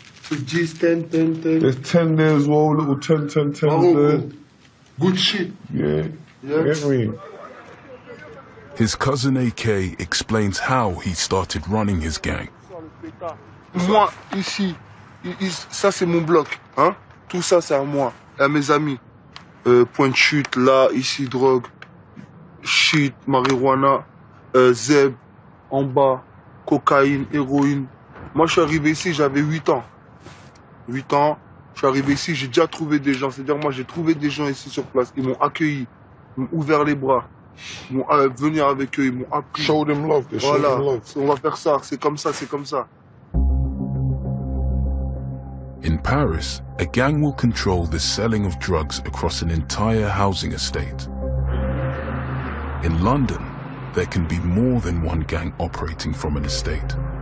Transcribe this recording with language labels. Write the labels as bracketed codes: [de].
[en] It's 10, 10, 10. There's 10 there as well, little 10 there. Good shit. Yeah. Yeah. Get me? His cousin AK explains how he started running his gang. [fr] Moi, ici, ça c'est mon bloc. Hein? Tout ça c'est à moi, à mes amis. Point de chute, là, ici, drogue, shit, marijuana, zeb, en bas, cocaïne, héroïne. Moi je suis arrivé ici, j'avais 8 ans. 8 ans, je suis arrivé ici, j'ai déjà trouvé des gens. C'est-à-dire moi j'ai trouvé des gens ici sur place. Ils m'ont accueilli, ils m'ont ouvert les bras. Ils m'ont venir avec eux, ils m'ont appris. [en] Show them love, show [fr] Voilà, [en] them love. [fr] on va faire ça, c'est comme ça, c'est comme ça. [en] In Paris, a gang will control the selling of drugs across an entire housing estate. In London, there can be more than one gang operating from an estate.